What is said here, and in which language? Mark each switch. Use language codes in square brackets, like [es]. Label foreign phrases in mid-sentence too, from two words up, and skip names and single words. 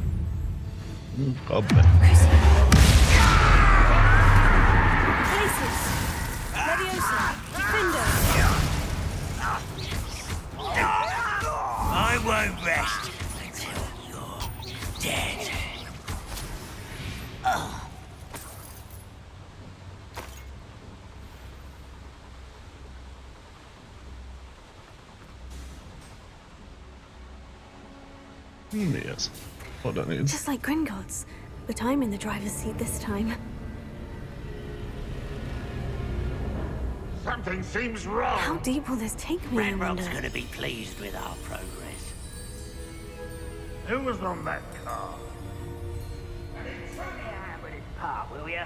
[hu] Kapd be. [en] Places. Leviosa. Defender. I won't rest until you're dead. [hu] Mi ez? Oda nézd. [en] Just like Gringotts, but I'm in the driver's seat this time. Something seems wrong. How deep will this take me, I wonder? Ranrock's gonna be pleased with our progress. Who was on that car? Show me a hand with his part, will ya?